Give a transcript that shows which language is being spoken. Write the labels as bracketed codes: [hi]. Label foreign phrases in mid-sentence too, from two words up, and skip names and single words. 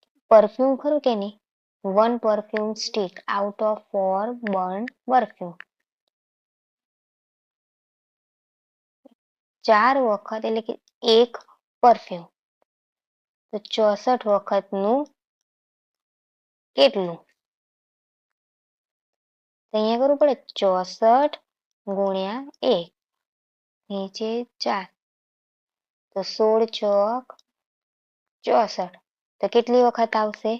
[gu] પરફ્યુમ ખરું કે નહીં? [en] 1 perfume stick out of 4 burned perfume. [gu] 4 વખત એટલે કે 1 પરફ્યુમ. તો 64 વખતનું કેટલું? તો અહીંયા કરવું પડે 64 ગુણ્યા 1 નીચે 4 તો 16 ચોક 64 તો કેટલી વખત આવશે?